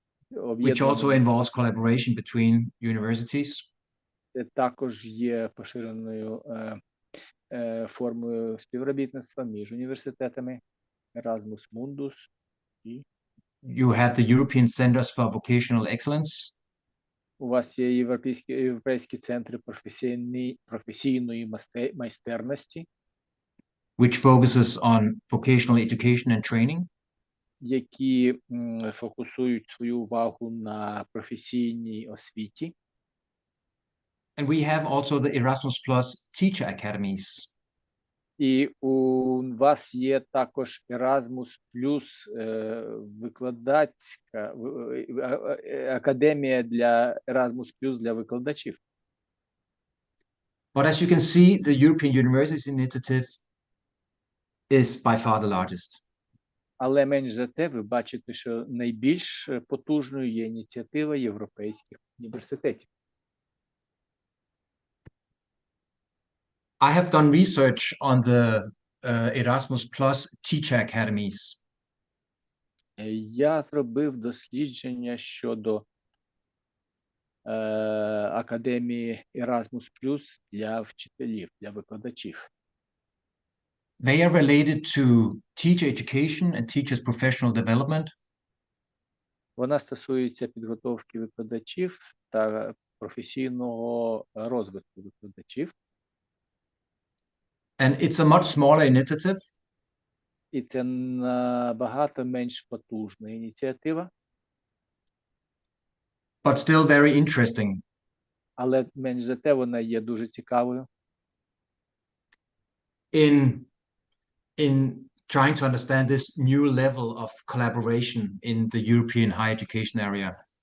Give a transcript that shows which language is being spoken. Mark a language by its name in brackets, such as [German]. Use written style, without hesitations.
[English] Which also involves collaboration between universities. [Ukrainian] Це також є поширеною формою співробітництва між університетами. [English] Erasmus Mundus. You have the European Centers for Vocational Excellence. [Ukrainian] У вас є європейські центри професійної майстерності. [English] Which focuses on vocational education and training. [Ukrainian] які фокусують свою увагу на професійній освіті. [English] And we have also the Erasmus Plus Teacher Academies. [Ukrainian] І у вас є також Erasmus Plus викладацька академія для Erasmus Plus для викладачів. [English] But as you can see, the European Universities Initiative is by far the largest. [Ukrainian] Але менш за те, ви бачите, що найбільш потужною є ініціатива європейських університетів. [English] I have done research on the Erasmus Plus Teacher Academies. [Ukrainian] Я зробив дослідження щодо академії Erasmus Plus для вчителів, для викладачів. [English] They are related to teacher education and teachers' professional development. [Ukrainian] Вона стосується підготовки викладачів та професійного розвитку викладачів. [English] And it's a much smaller initiative, [Ukrainian] І це набагато менш потужна ініціатива, [English] but still very interesting. [Ukrainian] але менш за те вона є дуже цікавою. [English] In trying to understand this new level of collaboration in the European higher education area.